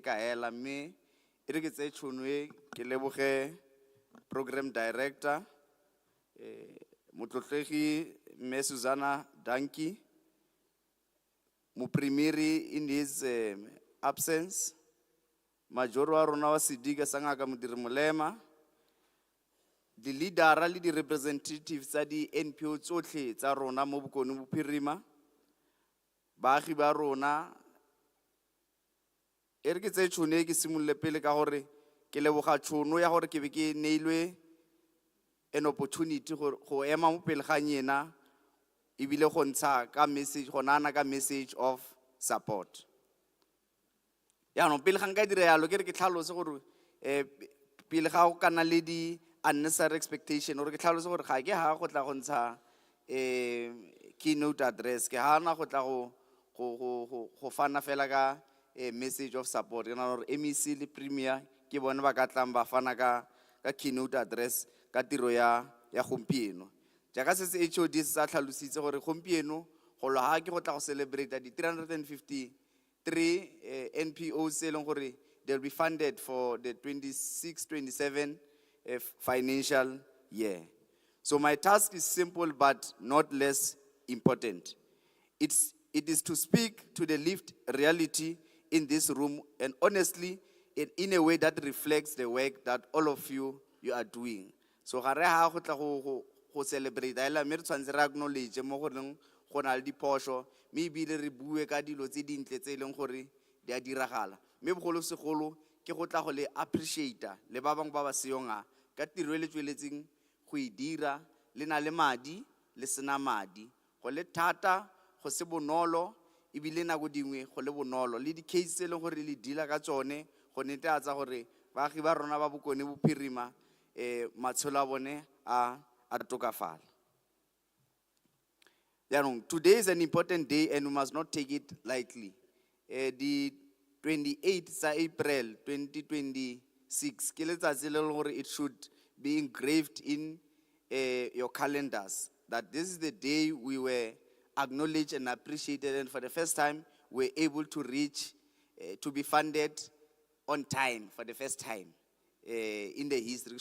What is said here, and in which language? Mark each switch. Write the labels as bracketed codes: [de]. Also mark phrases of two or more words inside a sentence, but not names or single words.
[tn] kaela mme e re ke tse tšhono e ke leboge [en] program director [tn] motlotlegi mme Susanna Danki Muprimiri [en] in his absence [tn] majoro wa rona wa Sidika Sangaka Modiri Molema di leadera le di representatives tsa di NPO tsotlhe tsa rona mo Bokone Bophirima baagi ba rona e re ke tse tšhono e ke simolle pele ka gore ke leboga tšhono ya gore ke be ke neilwe [en] an opportunity [tn] go ema mo pele ga nyena e bile go ntsha ka message go nana ka [en] message of support [tn] ya no pele ga nka dire yalo ke re ke tlhalose gore pele ga go kana le di [en] unnecessary expectation [tn] gore ke tlhalose gore ga ke ha go tla go ntsha [en] keynote address [tn] ke hana go tla go fana fela ka [en] message of support [tn] ke na gore MEC le premier ke bone ba ka tlang ba fana ka [en] keynote address [tn] ka tiro ya gompieno jaaka se se HOD se sa tlhalositse gore gompieno go lo ha ke go tla go celebrate di 353 NPOs e leng gore [en] they'll be funded for the 26-27 financial year. So my task is simple but not less important. It is to speak to the lived reality in this room and honestly in a way that reflects the work that all of you are doing. [tn] So ga re ha go tla go celebrate ela me re tshwantse re acknowledge mo goreng go na le diphoso me ebile re bue ka dilo tse dintle tse leng gore di a diragala me bogolo segolo ke go tla go le appreciate le ba bang ba ba seonga ka tiro le tsweletseng go e dira le na le madi le sena madi go le thata go se bonolo ebile na go dingwe go le bonolo le di case tse leng gore le dila ka tsone go netefatsa gore baagi ba rona ba Bokone Bophirima matshelo a bone a tokafala. [en] Today is an important day and we must not take it lightly. The 28th April 2026, it should be engraved in your calendars that this is the day we were acknowledged and appreciated, and for the first time we were able to reach, to be funded on time for the first time in the history.